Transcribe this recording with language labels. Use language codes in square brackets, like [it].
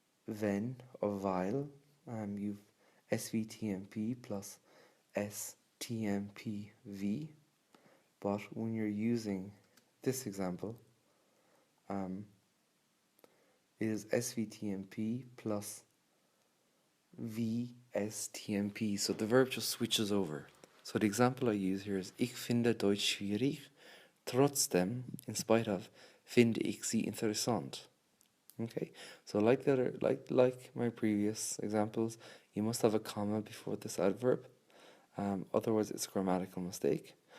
[en] wenn or weil. You've SVTMP plus STMPV. But when you're using this example, it is SVTMP plus VSTMP. So the verb just switches over. So the example I use here is [de] Ich finde Deutsch schwierig. Trotzdem, [en] in spite of, [de] finde ich sie interessant. [en] Okay, so like my previous examples, you must have a comma before this adverb. Otherwise, it's a grammatical mistake.